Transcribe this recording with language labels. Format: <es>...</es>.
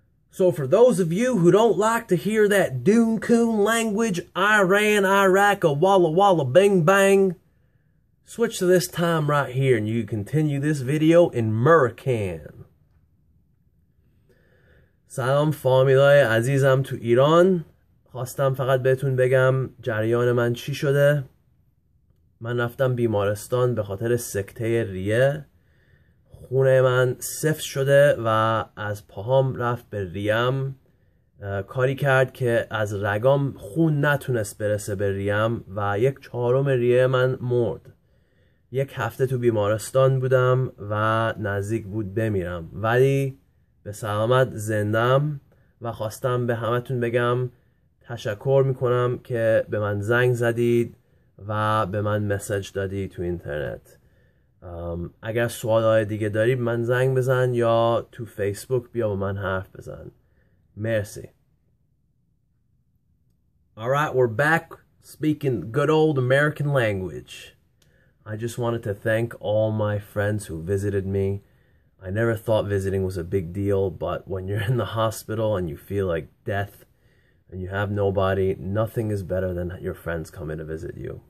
<en>So for those of you who don't like to hear that Doon Coon language, Iran, Iraq, a Walla Walla Bing Bang, switch to this time right here and you continue this video in American.</en> <fa>سلام فامیلای عزیزم تو ایران. خواستم فقط بهتون بگم جریان من چی شده. من رفتم بیمارستان به خاطر سکته ریه. خونه من سفت شده و از پاهام رفت به ریم. کاری کرد که از رگام خون نتونست برسه به ریم و 1/4 ریه من مرد. 1 هفته تو بیمارستان بودم و نزدیک بود بمیرم، ولی به سلامت زندم و خواستم به همتون بگم تشکر میکنم که به من زنگ زدید و به من مسیج دادی تو اینترنت. اگر سوالای دیگه داری من زنگ بزن یا تو فیسبوک بیا با من حرف بزن. مرسی.</fa> <en>Alright, we're back speaking good old American language. I just wanted to thank all my friends who visited me. I never thought visiting was a big deal, but when you're in the hospital and you feel like death and you have nobody, nothing is better than your friends coming to visit you.</en>